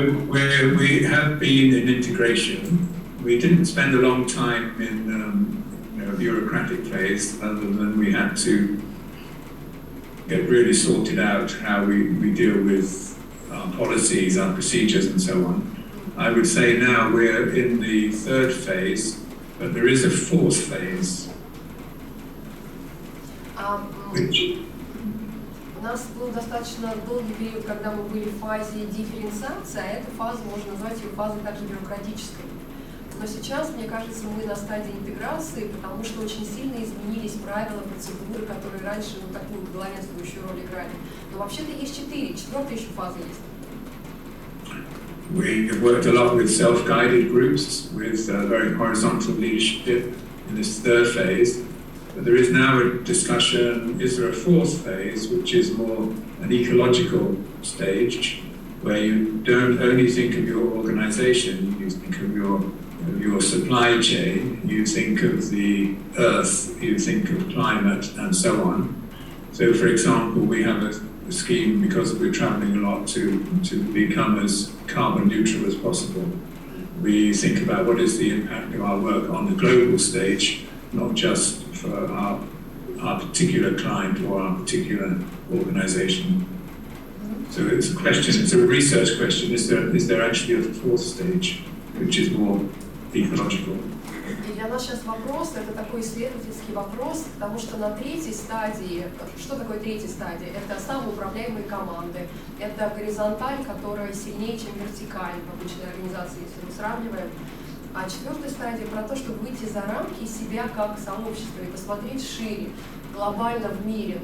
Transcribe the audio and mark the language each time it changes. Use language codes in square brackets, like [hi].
[en] Where we have been in integration, we didn't spend a long time in a bureaucratic phase, other than we had to get really sorted out how we deal with our policies, our procedures, and so on. I would say now we're in the third phase, but there is a fourth phase, which [ru] У нас был достаточно долгий период, когда мы были в фазе дифференциации, а эту фазу можно назвать ее фазой также бюрократической. Но сейчас, мне кажется, мы на стадии интеграции, потому что очень сильно изменились правила, процедуры, которые раньше такую главенствующую роль играли. Но вообще-то есть четвертая еще фаза есть. [en] We have worked a lot with self-guided groups, with very horizontal leadership in this third phase. But there is now a discussion, is there a fourth phase, which is more an ecological stage, where you don't only think of your organization, you think of your supply chain, you think of the earth, you think of climate, and so on. So, for example, we have a scheme, because we're traveling a lot, to become as carbon neutral as possible. We think about what is the impact of our work on the global stage, not just for our particular client or our particular organization. So it's a question, it's a research question, is there actually a fourth stage, which is more ecological? [ru] И для нас сейчас вопрос, это такой исследовательский вопрос, потому что на третьей стадии, что такое третья стадия? Это самоуправляемые команды, это горизонталь, которая сильнее, чем вертикаль в обычной организации, если мы сравниваем. А четвертая стадия про то, чтобы выйти за рамки себя как сообщества и посмотреть шире, глобально в мире.